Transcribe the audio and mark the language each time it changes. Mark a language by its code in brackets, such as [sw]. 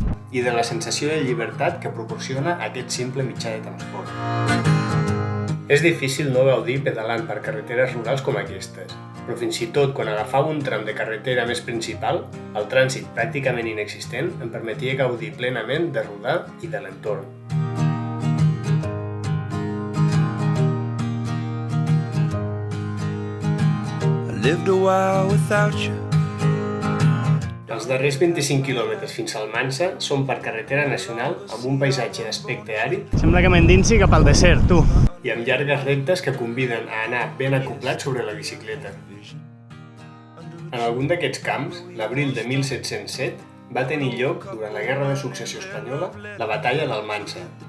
[ca] i de la sensació de llibertat que proporciona aquest simple mitjà de transport. És difícil no gaudir pedalant per carreteres rurals com aquestes, però fins i tot quan agafava un tram de carretera més principal, el trànsit pràcticament inexistent em permetia gaudir plenament de rodar i de l'entorn. [en] I lived a while without you. [ca] Els darrers 25 quilòmetres fins al Mansa són per carretera nacional amb un paisatge d'aspecte àrid Sembla que m'endinsi cap al desert, tu. i amb llargues rectes que conviden a anar ben acoblat sobre la bicicleta. En algun d'aquests camps, l'abril de 1707, va tenir lloc, durant la Guerra de Successió Espanyola, la Batalla del Mansa.